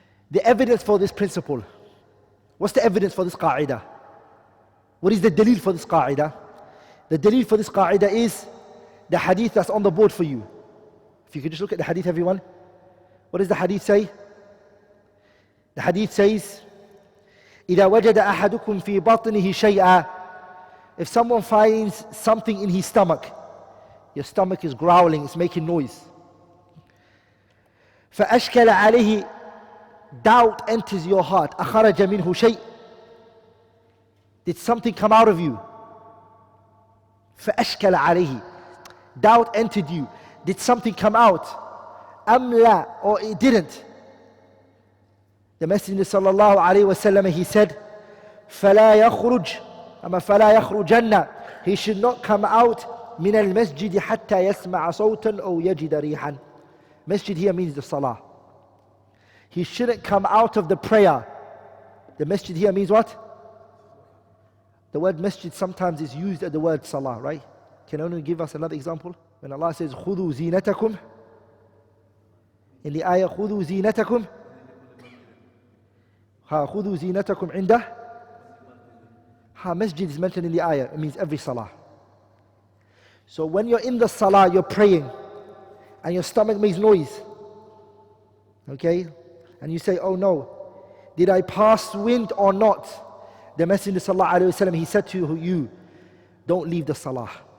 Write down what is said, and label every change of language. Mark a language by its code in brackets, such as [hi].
[en] The evidence for this principle. What's the evidence for this qa'idah? What is the dalil for this qa'idah? The dalil for this qa'idah is the hadith that's on the board for you. If you could just look at the hadith, everyone. What does the hadith say? The hadith says, [ar] إِذَا وَجَدَ أَحَدُكُمْ فِي بَطْنِهِ شَيْئًا. [en] If someone finds something in his stomach, your stomach is growling, it's making noise. [ar] فَأَشْكَلَ عَلَيْهِ, [en] doubt enters your heart. [ar] أَخَرَجَ مِنْهُ شَيْءٍ. [en] Did something come out of you? [ar] فَأَشْكَلَ عَلَيْهِ, [en] doubt entered you. Did something come out? [ar] أَمْ لَا, [en] or it didn't? The Messenger [ar] sallallahu alayhi wa sallam, [en] he said, [ar] فَلَا يَخْرُجْ, أما فَلَا يَخْرُجَنَّ, [en] he should not come out [ar] مِنَ الْمَسْجِدِ حَتَّى يَسْمَعَ صَوْتًا أو يَجِدَ رِيحًا. [en] Masjid here means the salah. He shouldn't come out of the prayer. The masjid here means what? The word masjid sometimes is used as the word salah, right? Can anyone give us another example? When Allah says, [ar] خُذُوا زِينَتَكُمْ, [en] in the ayah, [ar] خُذُوا زِينَتَكُمْ, خُذُوا زِينَتَكُمْ عِنْدَهِ. [en] Masjid is mentioned in the ayah. It means every salah. So when you're in the salah, you're praying, and your stomach makes noise, okay? And you say, oh no, did I pass wind or not? The Messenger sallallahu alayhi wa sallam, he said to you, don't leave the salah.